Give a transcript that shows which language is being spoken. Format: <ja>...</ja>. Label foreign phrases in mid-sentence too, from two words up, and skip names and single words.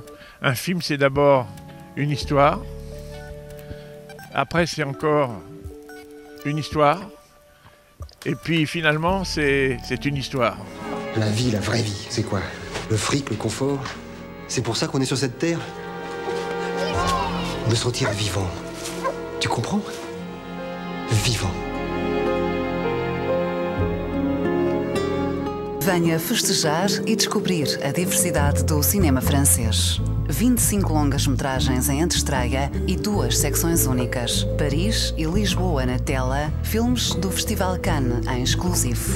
<fr>Un film, c'est d'abord une histoire. Après, c'est encore une histoire. Et puis, finalement, c'est une histoire. La vie, la vraie vie, c'est quoi? Le fric, le confort? C'est pour ça qu'on est sur cette terre? Me sentir vivant. Tu comprends? Vivant.</fr> <pt>Venha festejar e descobrir a diversidade do cinema francês. 25 longas-metragens em antestreia e 2 secções únicas. Paris e Lisboa na tela, filmes do Festival Cannes em exclusivo.</pt>